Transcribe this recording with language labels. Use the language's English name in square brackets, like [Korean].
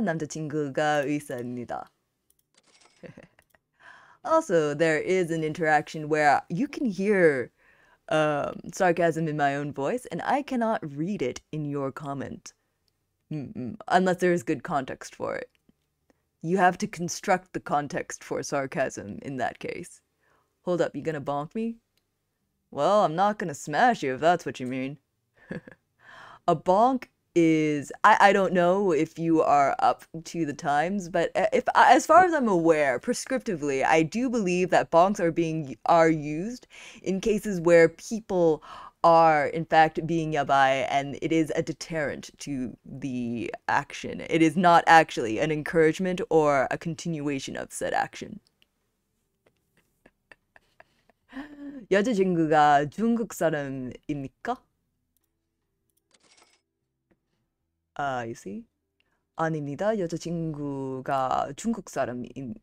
[Korean] 남자친구가 의사입니다. [English] Also, there is an interaction where you can hear sarcasm in my own voice, and I cannot read it in your comment. Unless there is good context for it. You have to construct the context for sarcasm in that case. Hold up, you gonna bonk me? Well, I'm not gonna smash you if that's what you mean. A bonk is, I don't know if you are up to the times, but as far as I'm aware, prescriptively, I do believe that bonks are used in cases where people are in fact being yabai, and it is a deterrent to the action. It is not actually an encouragement or a continuation of said action. [Korean] 여자친구가 중국 사람입니까? [English] You see? [Korean] 아닙니다. 여자친구가 중국 아닙니다.